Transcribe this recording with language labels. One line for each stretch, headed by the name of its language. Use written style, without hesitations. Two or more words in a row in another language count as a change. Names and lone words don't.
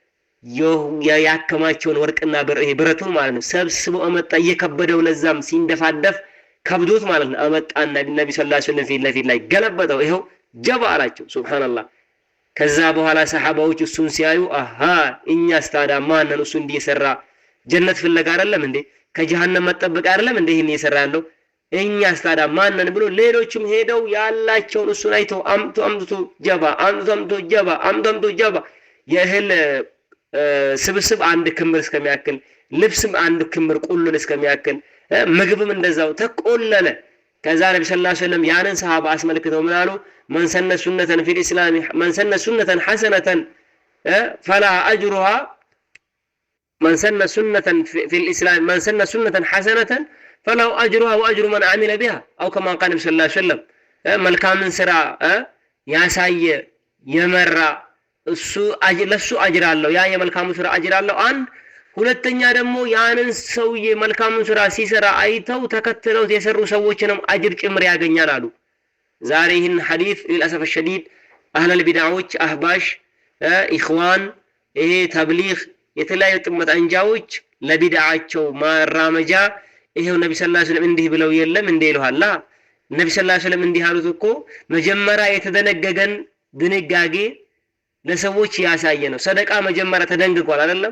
Amharic: ያከማቸውን ወርቅና ብረቱን ማለት ነው ሰብስበው አመጣ። እየከበደው ለዛም ሲንደፋደፍ ከብዶት ማለት ነው አመጣና ነብዩ
Arabic: صلى الله عليه وسلم
Amharic: ፊት ለፊት ላይ ገለበጠው። ይሄው ጀባ አላቸው። ሱብሃንአላህ። ከዛ በኋላ ሰሃባዎች እሱን ሲያዩ አሃ እኛስ ታዲያ ማንን እሱ እንዲሰራ ጀነት ፍለጋ አይደለም እንዴ ከጀሃነም መጠበቅ አይደለም እንዴ ይሄን እየሰራ ያለው እኛስ ታዲያ ማንን ብሎ ሌሎችም ሄደው ያላቸውን እሱን አይተው አምጥቶ ጀባ የእህል ስብስብ አንድ ክምር እስከሚያክል ልብስም አንድ ክምር ቁሉን እስከሚያክል ምግብም እንደዛው ተቆለለ። ከዛ ነብዩ
Arabic: صلى الله عليه وسلم
Amharic: ያንን ሰሃባ አስመልክተው ምን አሉ?
Arabic: من سن سنة حسنة فلا أجرها من سن سنة في الإسلام من سن سنة حسنة فله أجرها وأجر من عمل بها أو كما قال النبي صلى الله عليه وسلم
Amharic: መልካም ስራ ያሳየ የመራ እሱ ለሱ አጅር አለው። ያ የመልካሙ ስራ አጅር አለው አንድ። ሁለተኛ ደግሞ ያንን ሰውዬ መልካሙን ስራ ሲሰራ አይተው ተከትለው የሰሩ ሰዎችንም አጅር ጭምር ያገኛል አሉ። ዛሬ ይህን ሐዲስ
Arabic: للاسف الشديد
Amharic: አህለል ቢድዓዎች አህባሽ ኢኽዋን ይሄ ተብሊግ የተለያዩ ጥመት አንጃዎች ለቢድዓቸው ማራመጃ ይሄው ነብዩ
Arabic: صلى الله عليه وسلم
Amharic: እንዲህ ብለው የለም እንዴ ይሉሃላ። ነብዩ
Arabic: صلى الله عليه وسلم
Amharic: እንዲህ አሉት እኮ መጀመሪያ የተደነገገን ድንጋጌ ለሰዎች ያሳየ ነው። ሰደቃ መጀመሪያ ተደንግጓል አይደለም?